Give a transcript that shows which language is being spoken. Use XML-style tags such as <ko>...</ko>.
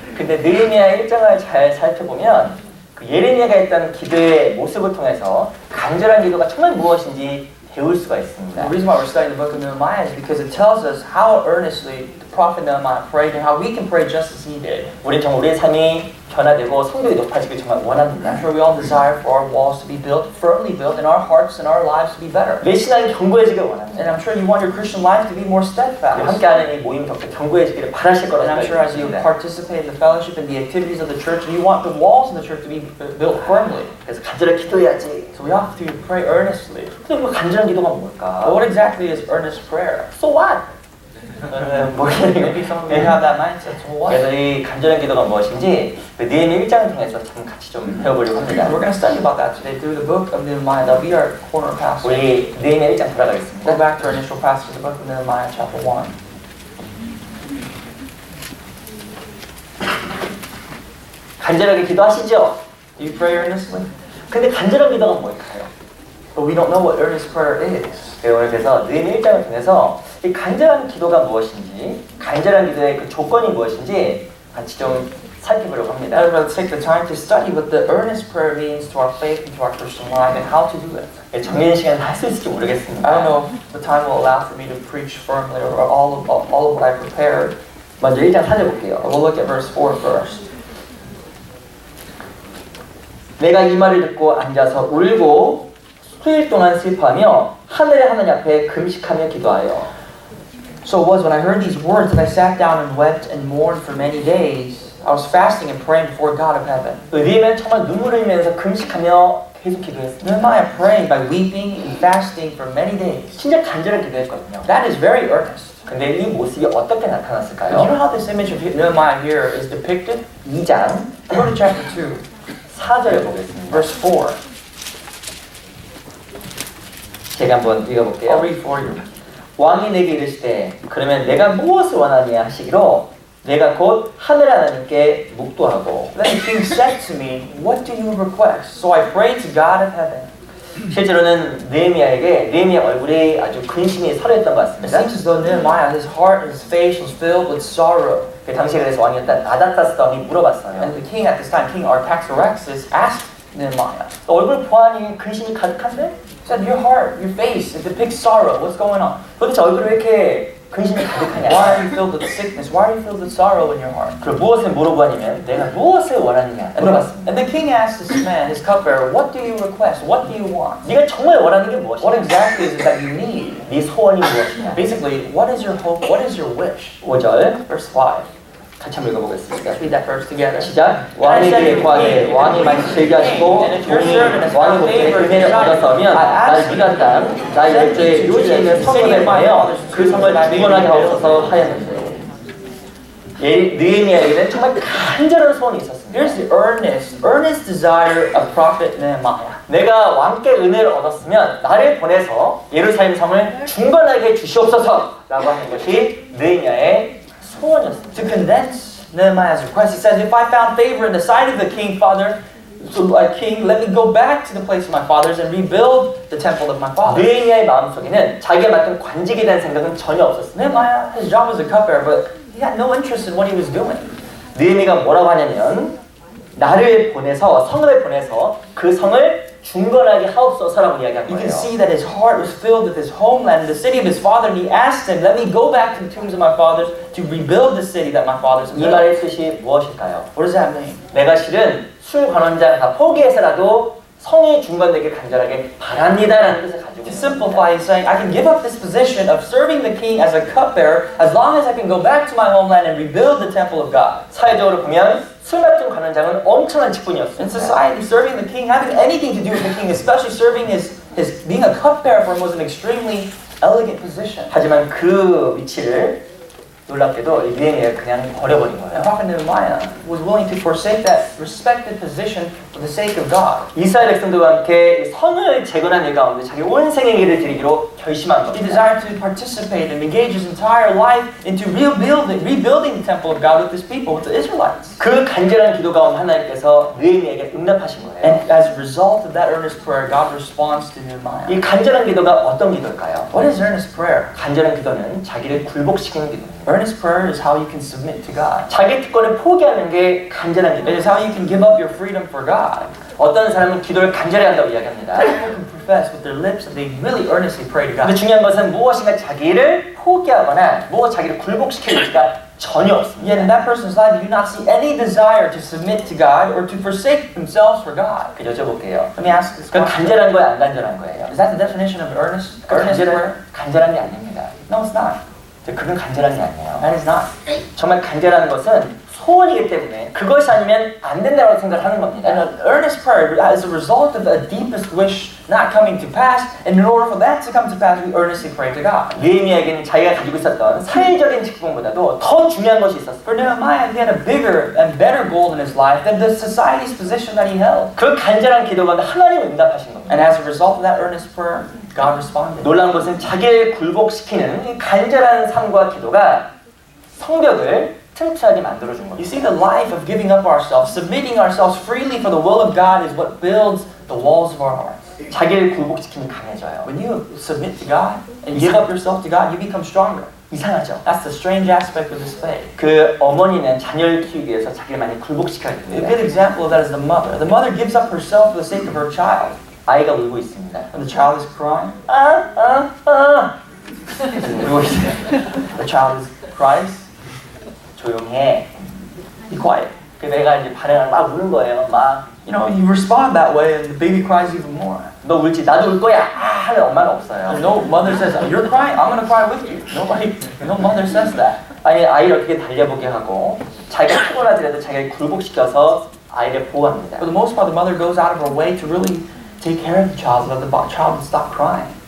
<ko>근데 느헤미야 1장을 잘 살펴보면 그 예레미야가 했던 기도의 모습을 통해서 간절한 기도가 정말 무엇인지 배울 수가 있습니다.</ko> <en>The reason why we're studying the book of Nehemiah is because it tells us how earnestly the prophet Nehemiah prayed and how we can pray just as he did.</en> <ko>우리 정말 우리의 삶이 변화되고 성벽이 높아지길 정말 원합니다.</ko> <en>I'm sure we all desire for our walls to be built, firmly built, and our hearts and our lives to be better.</en> <ko>내 신앙이 견고해지길 원합니다.</ko> <en>And I'm sure you want your Christian life to be more steadfast.</en> <ko>함께하는 이 모임 덕분에 견고해지기를 바라실 거라고</ko> <en>And I'm sure as you</en> <ko>생각합니다.</ko> <en>participate in the fellowship and the activities of the church, you want the walls in the church to be built firmly.</en> <ko>그래서 간절히 기도해야지.</ko> <en>So we have to pray earnestly.</en> <ko>근데 그 간절한 기도가 뭘까?</ko> <en>But what exactly is earnest prayer? So what? Maybe some of you have that mindset. So what?</en> <ko>그래서 이 간절한 기도가 무엇인지 느헤미야 1장을 통해서 참 같이 좀 배워보려고 합니다.</ko> <en>We're going to study about that today through the book of Nehemiah. That'll be our corner passage.</en> <ko>우리 느헤미야 1장</ko> <en>Go</en> <ko>돌아가겠습니다.</ko> <en>back to our initial passage, the book of Nehemiah, chapter 1.</en> <ko>간절하게 기도하시죠?</ko> <en>Do you pray earnestly?</en> <ko>근데 간절한 기도가 뭘까요?</ko> <en>But we don't know what earnest prayer is.</en> <ko>오늘 그래서 느헤미야 1장을 통해서 이 간절한 기도가 무엇인지, 간절한 기도의 그 조건이 무엇인지 같이 좀 살펴보려고 합니다.</ko> <en>And we'll take the time to study what the earnest prayer means to our faith and to our Christian life and how to do it.</en> <ko>정해진 시간에 할 수 있을지 모르겠습니다.</ko> <en>I don't know if the time will allow for me to preach firmly or all of what I prepared.</en> <ko>먼저 1장 4절 볼게요.</ko> <en>But we'll look at verse 4 first.</en> <ko>내가 이 말을 듣고 앉아서 울고 수일 동안 슬퍼하며 하늘의 하나님 앞에 금식하며 기도하여.</ko> <en>So it was when I heard these words that I sat down and wept and mourned for many days. I was fasting and praying before God of heaven.</en> <ko>느헤미야는 정말 눈물을 흘리면서 금식하며 계속 기도했습니다.</ko> <en>Nehemiah praying by weeping and fasting for many days.</en> <ko>진짜 간절하게 기도했거든요.</ko> <en>That is very earnest.</en> <ko>근데 이 모습이 어떻게 나타났을까요?</ko> <en>know how this image of Nehemiah here is depicted?</en> <ko>2장</ko> <en>Go to chapter 2,</en> <ko>4절을 보겠습니다.</ko> <en>verse 4.</en> <ko>제가 한번 읽어볼게요.</ko> <en>I'll read for you.</en> <ko>왕이 내게 이르시되 그러면 내가 무엇을 원하냐 하시기로 내가 곧 하늘 하나님께 묵도하고.</ko> <en>Then the king said to me, What do you request? So I prayed to God of heaven.</en> <ko>실제로는 느헤미야 얼굴에 아주 근심이 서려했던 것</ko> <en>It</en> <ko>같습니다.</ko> <en>seems as though Nehemiah, his heart and his face was filled with sorrow.</en> <ko>그 당시에 그래서 왕이었던 아닥사스 왕이 물어봤어요.</ko> <en>And the king at this time, King Artaxerxes, asked Nehemiah,</en> <ko>너 얼굴 보아하니 근심이 가득한데?</ko> <en>he said, Your heart, your face, it depicts sorrow. What's going on?</en> <ko>도대체 얼굴이 왜 이렇게 근심이</ko> <en>Why</en> <ko>가득하냐?</ko> <en>are you filled with sickness? Why are you filled with sorrow in your heart?</en> <ko>그럼 무엇을 물어보냐면 내가 무엇을 원하느냐 물어봤습니다.</ko> <en>And the king asked this man, his cupbearer, What do you request? What do you want?</en> <ko>네가 정말 원하는 게</ko> <en>What</en> <ko>무엇이냐?</ko> <en>exactly is it that you need?</en> <ko>네 소원이 무엇이냐?</ko> <en>Basically, what is your hope? What is your wish?</en> <ko>5절</ko> <en>Verse 5.</en> <ko>같이 한번 읽어보겠습니다.</ko> <en>Let's read that verse together.</en> <ko>시작. 왕의 길에 구하되 왕이 많이 즐겨하시고 왕이 복에 은혜를 얻었으면 나를 미간 땅 나의 열조의 요지에 있는 성문을 구하여 그 성을 중건하게 하옵소서 하였는데 느헤미야에게는 정말 간절한 소원이 있었습니다.</ko> <en>Here's the earnest desire of prophet Nehemiah.</en> <ko>내가 왕께 은혜를 얻었으면 나를 보내서 예루살렘 성을 중건하게 해 주시옵소서 라고 하는 것이 느헤미야의 소원이었습니다.</ko> <en>To condense Nehemiah's request, it says, if I found favor in the sight of the king, Father, king, let me go back to the place of my fathers and rebuild the temple of my father.</en> <ko>느헤미야의 마음속에는 자기가 맡은 관직에 대한 생각은 전혀 없었습니다.</ko> <en>Nehemiah, his job was a cupbearer, but he had no interest in what he was doing.</en> <ko>느헤미야가 뭐라고 하냐면 나를 보내서 성읍에 보내서 그 성을 중건하게 하옵소서라고 이야기한</ko> <en>You</en> <ko>거예요.</ko> <en>can see that his heart was filled with his homeland, the city of his father, and he asked him, let me go back to the tombs of my fathers to rebuild the city that my fathers</en> <ko>이 말의 뜻이 무엇일까요?</ko> <en>What does that mean?</en> <ko>내가 실은 술 관원장 다 포기해서라도 성이 중건되길 간절하게 바랍니다라는 뜻을 가지고</ko> <en>To</en> <ko>있습니다.</ko> <en>simplify, he's saying, I can give up this position of serving the king as a cupbearer as long as I can go back to my homeland and rebuild the temple of God.</en> <ko>사회적으로 보면 술 맡은 관원장은 엄청난</ko> <en>In</en> <ko>직분이었습니다.</ko> <en>society, serving the king, having anything to do with the king, especially serving his being a cupbearer for him was an extremely elegant position.</en> <ko>하지만 그 위치를 놀랍게도 이 느헤미야가 그냥 버려버린 거예요.</ko> <en>Prophet Nehemiah was willing to forsake that respected position for the sake of God.</en> <ko>이스라엘 백성들과 함께 이 성을 재건한 일 가운데 자기 온 생의 일을 드리기로 결심한</ko> <en>He</en> <ko>겁니다.</ko> <en>desired to participate and engage his entire life into rebuilding the temple of God with his people, with the Israelites.</en> <ko>그 간절한 기도 가운데 하나님께서 느헤미야에게 응답하신 거예요.</ko> <en>And as a result of that earnest prayer, God responds to Nehemiah.</en> <ko>이 간절한 기도가 어떤 기도일까요?</ko> <en>What is earnest prayer?</en> <ko>간절한 기도는 자기를 굴복시키는 기도입니다.</ko> <en>Earnest prayer is how you can submit to God.</en> <ko>자기 특권을 포기하는 게 간절한 기도예요.</ko> <en>is how you can give up your freedom for God.</en> <ko>어떤 사람은 기도를 간절히 한다고 이야기합니다.</ko> <en>People can profess with their lips that they really earnestly pray to</en> <ko>근데</ko> <en>God.</en> <ko>중요한 것은 무엇인가 자기를 포기하거나 무엇 자기를 굴복시킬 의지가 전혀 없습니다.</ko> <en>Yet in that person's life, you do not see any desire to submit to God or to forsake themselves for God.</en> <ko>그 여쭤볼게요.</ko> <en>Let me ask this</en> <ko>그</ko> <en>question.</en> <ko>간절한 거예요, 안 간절한 거예요?</ko> <en>Is that the definition of earnest prayer?</en> <ko>간절한 게 아닙니다.</ko> <en>No, it's not.</en> <ko>그건 간절한 게 아니에요.</ko> <en>That is not.</en> <ko>정말 간절한 것은 소원이기 때문에 그것이 아니면 안 된다고 생각하는 겁니다.</ko> <en>And an earnest prayer is a result of a deepest wish not coming to pass. And in order for that to come to pass, we earnestly pray to God.</en> <ko>느헤미야에게는 자기가 가지고 있었던 사회적인 직분보다도 더 중요한 것이 있었어요.</ko> <en>For Nehemiah, he had a bigger and better goal in his life than the society's position that he held.</en> <ko>그 간절한 기도가 하나님이 응답하신 겁니다.</ko> <en>And as a result of that earnest prayer, God responded.</en> <ko>놀라운 것은 자기를 굴복시키는 이 간절한 삶과 기도가 성벽을 튼튼하게 만들어준</ko> <en>You</en> <ko>겁니다.</ko> <en>see, the life of giving up ourselves, submitting ourselves freely for the will of God is what builds the walls of our hearts.</en> <ko>자기를 굴복시키면 강해져요.</ko> <en>When you submit to God and give up yourself to God, you become stronger.</en> <ko>이상하죠?</ko> <en>That's the strange aspect of this faith.</en> <ko>그 어머니는 자녀를 키우기 위해서 자기를 많이 굴복시켜야</ko> <en>A</en> <ko>됩니다.</ko> <en>good example of that is the mother. The mother gives up herself for the sake of her child.</en> <ko>아이가 울고 있습니다.</ko> <en>When the child is crying,</en> <ko>울고 있어요.</ko> <en>the child is cries,</en> <ko>조용해.</ko> <en>be quiet.</en> <ko>그 내가 이제 반응을 막 우는 거예요. 막</ko> <en>You know, you respond that way and the baby cries even more.</en> <ko>너 울지 나도 울 거야. 하는 엄마는 없어요.</ko> <en>No mother says, you're crying, I'm going to cry with you. No mother says that.</en> <ko>아니 아이를 어떻게 달려보게 하고 자기가 피곤하더라도 자기를 굴복시켜서 아이를 보호합니다.</ko> <en>For the most part, the mother goes out of her way to really take care of the child so that the child will stop crying.</en>